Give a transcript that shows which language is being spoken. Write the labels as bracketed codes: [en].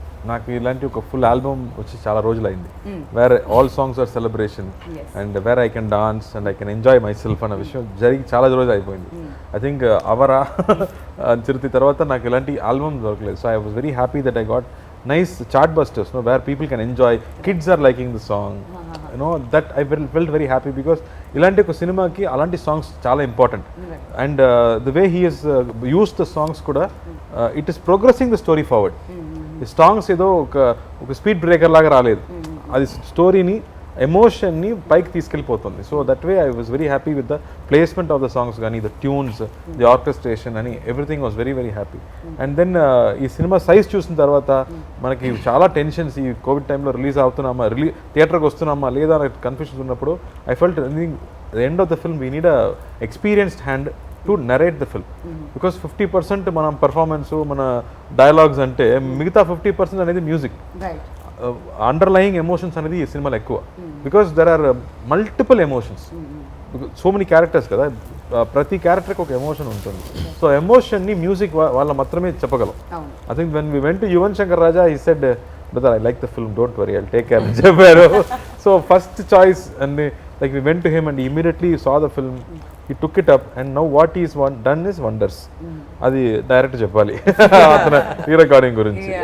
[te] నాకు ఇలాంటి ఒక ఫుల్ ఆల్బమ్ వచ్చి చాలా రోజులు అయింది, [en] where all songs are celebration and where I can dance and I can enjoy myself [te] అన్న విషయం జరిగి చాలా రోజులు అయిపోయింది. ఐ థింక్ అవరా చిరుతి తర్వాత నాకు ఇలాంటి ఆల్బమ్ దొరకలేదు. [en] so I was very happy that I got nice chart busters, where people can enjoy, kids are liking the song, that I felt very happy, because [te] ilanti oka cinema ki alanti songs chaala important, [en] and the way he has used the songs kuda it is progressing the story forward. [te] The songs edo oka speed breaker laga raaledu, adi story ni emotion ని పైకి తీసుకెళ్ళిపోతుంది. [en] So that way I was very happy with the placement of the songs కానీ, the tunes, the orchestration అని everything was very very happy. [te] And then ఈ cinema size చూసిన తర్వాత మనకి చాలా tensions, ఈ కోవిడ్ టైంలో రిలీజ్ అవుతున్నామా, థియేటర్కి వస్తున్నామా లేదా అనే కన్ఫ్యూషన్స్ ఉన్నప్పుడు [en] I felt the end of the film [te] we need a experienced hand to narrate the film, because 50% మనం పర్ఫార్మెన్స్, మన డైలాగ్స్ అంటే మిగతా 50% అనేది మ్యూజిక్, అండర్లయింగ్ ఎమోషన్స్ అనేది ఈ సినిమాలో ఎక్కువ, [en] because there are multiple emotions, [te] so many characters కదా, ప్రతి క్యారెక్టర్కి ఒక ఎమోషన్ ఉంటుంది. సో ఎమోషన్ని మ్యూజిక్ వాళ్ళ మాత్రమే చెప్పగలం. [en] I think when we went to Yuvan Shankar Raja, he said brother, I like the film, don't worry, I'll take care [te] అని చెప్పారు. [en] So first choice and like we went to him and he immediately saw the film, he took it up, and now what he's done is wonders. [te] అది direct చెప్పాలి అతను ఈ recording గురించి.